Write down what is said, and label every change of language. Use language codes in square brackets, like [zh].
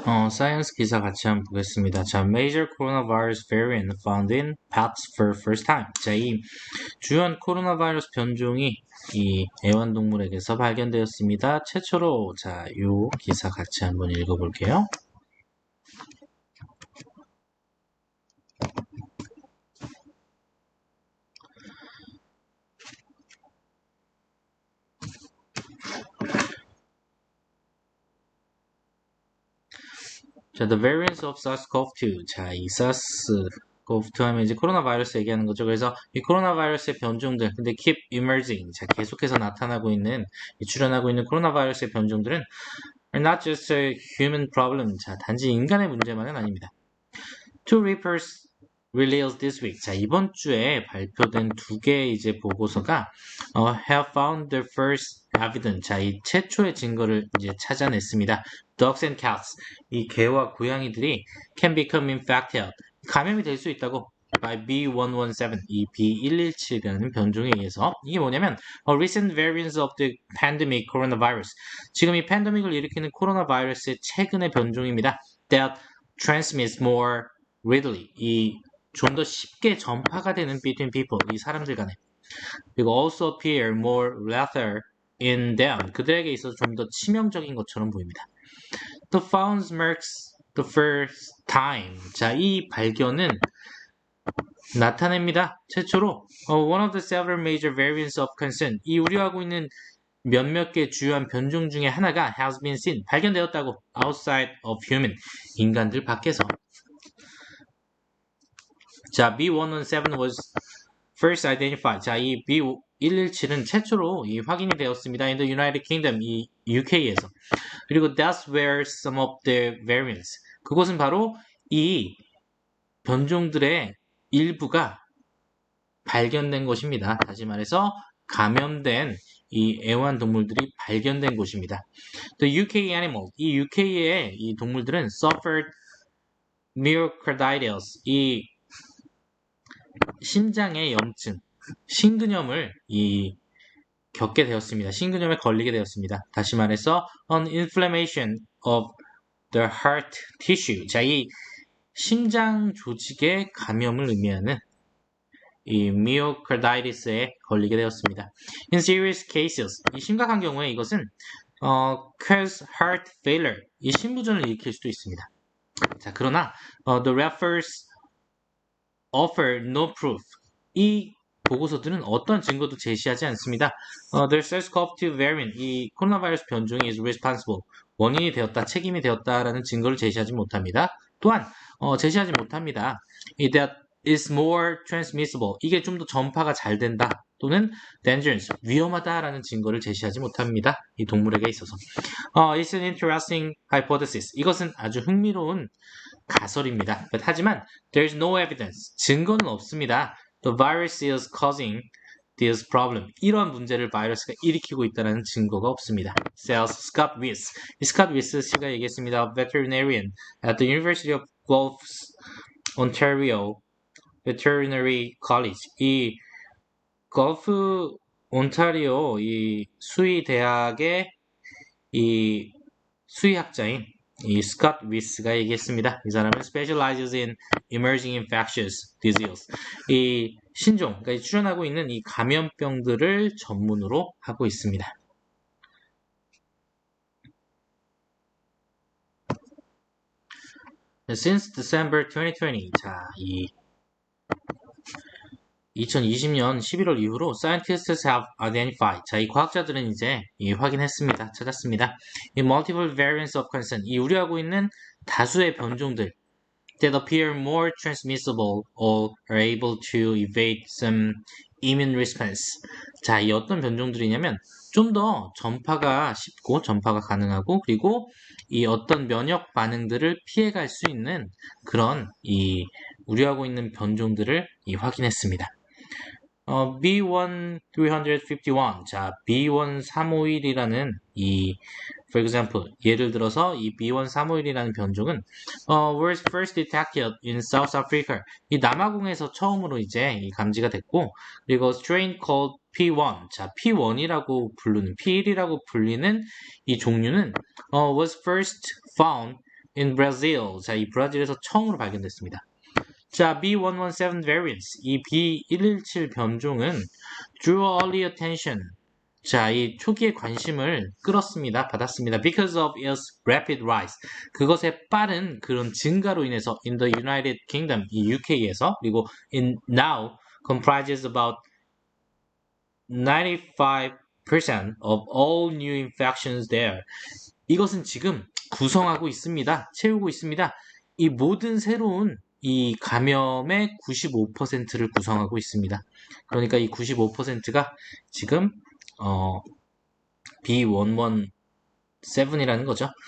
[ko] 사이언스 기사 같이 한번 보겠습니다. [en] 자, major coronavirus variant found in pets for first time. [ko] 자, 이 주요 코로나 바이러스 변종이 이 애완동물에게서 발견되었습니다. 최초로. 자, 요 기사 같이 한번 읽어볼게요. [en] 자, the variants of SARS-CoV-2. [ko] 자, 이 SARS-CoV-2 하면 이제 코로나 바이러스 얘기하는 거죠. 그래서 이 코로나 바이러스의 변종들, 근데 [en] keep emerging. [ko] 자, 계속해서 나타나고 있는, 출현하고 있는 코로나 바이러스의 변종들은 [en] are not just a human problem. [ko] 자, 단지 인간의 문제만은 아닙니다. [en] Two reports released this week. [ko] 자, 이번 주에 발표된 두 개의 이제 보고서가 [en] have found the first evidence. [ko] 자, 이 최초의 증거를 이제 찾아냈습니다. [en] Dogs and cats. [ko] 이 개와 고양이들이 [en] can become infected. [ko] 감염이 될 수 있다고. by B117, 이 B117이라는 변종에 의해서. 이게 뭐냐면 [en] recent variants of the pandemic coronavirus. [ko] 지금 이 팬데믹을 일으키는 코로나 바이러스의 최근의 변종입니다. [en] that transmits more readily. [ko] 이 좀 더 쉽게 전파가 되는 [en] between people. [ko] 이 사람들 간에. [en] 그리고 also appear more lethal in them. [ko] 그들에게 있어서 좀 더 치명적인 것처럼 보입니다. [en] The found marks the first time. [ko] 자, 이 발견은 나타냅니다. [en] 최초로 one of the several major variants of concern. [ko] 이 우려하고 있는 몇몇 개 주요한 변종 중에 하나가 [en] has been seen. [ko] 발견되었다고. [en] outside of human. [ko] 인간들 밖에서. [en] 자, B117 was first identified. [ko] 자, 이 B117은 최초로 확인이 되었습니다. [en] in the United Kingdom, [ko] 이 UK에서. 그리고 [en] that's where some of the variants. [ko] 그곳은 바로 이 변종들의 일부가 발견된 곳입니다. 다시 말해서 감염된 이 애완동물들이 발견된 곳입니다. [en] The UK animal, [ko] 이 UK의 이 동물들은 [en] suffered myocarditis, [ko] 이 심장의 염증, 심근염을 겪게 되었습니다. 심근염에 걸리게 되었습니다. 다시 말해서 [en] an inflammation of the heart tissue. [ko] 자, 이 심장 조직의 감염을 의미하는 이 myocarditis에 걸리게 되었습니다. [en] In serious cases, [ko] 이 심각한 경우에 이것은 [en] cause heart failure, [ko] 이 심부전을 일으킬 수도 있습니다. [en] 자, 그러나 the reference offer no proof. [ko] 이 보고서들은 어떤 증거도 제시하지 않습니다. [en] The SARS-CoV-2 variant, [ko] 이 코로나 바이러스 변종이 [en] is responsible, [ko] 원인이 되었다, 책임이 되었다라는 증거를 제시하지 못합니다. 또한 제시하지 못합니다. [en] That is more transmissible, [ko] 이게 좀 더 전파가 잘 된다, 또는 dangerous, 위험하다라는 증거를 제시하지 못합니다. 이 동물에게 있어서. [en] It's an interesting hypothesis. [ko] 이것은 아주 흥미로운 가설입니다. [en] 하지만 there's no evidence. [ko] 증거는 없습니다. [en] The virus is causing this problem. [ko] 이러한 문제를 바이러스가 일으키고 있다는 증거가 없습니다. [en] Says Scott Weiss. [ko] 스캇 위스 씨가 얘기했습니다. [en] Veterinarian at the University of Guelph, Ontario Veterinary College. [ko] 이 걸프 온타리오 이 수의 대학의 이 수의학자인 이 스캇 위스가 얘기했습니다. 이 사람은 [en] specializes in emerging infectious disease. [ko] 이 신종, 그러니까 출현하고 있는 이 감염병들을 전문으로 하고 있습니다. [en] Since December 2020, 자, [ko] 2020년 11월 이후로 [en] scientists have identified. [ko] 자, 이 과학자들은 이제 확인했습니다. 찾았습니다. 이 [en] multiple variants of concern. [ko] 이 우려하고 있는 다수의 변종들 [en] that appear more transmissible or are able to evade some immune response. [ko] 자, 이 어떤 변종들이냐면 좀 더 전파가 쉽고 전파가 가능하고 그리고 이 어떤 면역 반응들을 피해갈 수 있는 그런 우려하고 있는 변종들을 확인했습니다. B1351. 자, B1351이라는 [en] for example, [ko] 예를 들어서 이 B1351이라는 변종은 [en] was first detected in South Africa. [ko] 이 남아공에서 처음으로 이제 감지가 됐고, 그리고 [en] strain called P1. [ko] 자, P1이라고 불리는 이 종류는 [en] was first found in Brazil. [ko] 자, 이 브라질에서 처음으로 발견됐습니다. [en] 자, B117 variants. [ko] 이 B117 변종은 [en] drew early attention. [ko] 자, 이 초기에 관심을 받았습니다. [en] Because of its rapid rise. [ko] 그것의 빠른 그런 증가로 인해서 [en] in the United Kingdom, [ko] 이 UK에서, 그리고 [en] in now comprises about 95% of all new infections there. [ko] 이것은 지금 구성하고 있습니다. 채우고 있습니다. 이 모든 새로운 이 감염의 95%를 구성하고 있습니다. 그러니까 이 95%가 지금 B117이라는 거죠.